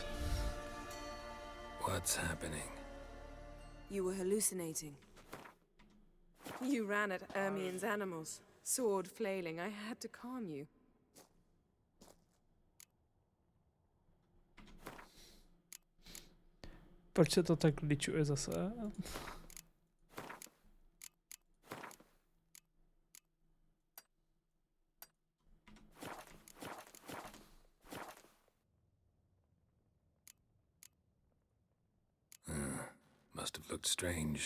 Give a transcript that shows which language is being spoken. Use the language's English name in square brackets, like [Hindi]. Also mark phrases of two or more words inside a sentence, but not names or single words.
[English] What's happening? You were hallucinating. You ran at Ermien's animals, sword flailing. I had to calm you. [Czech] Proč se to tak kličuje zase? [English] Must have looked strange.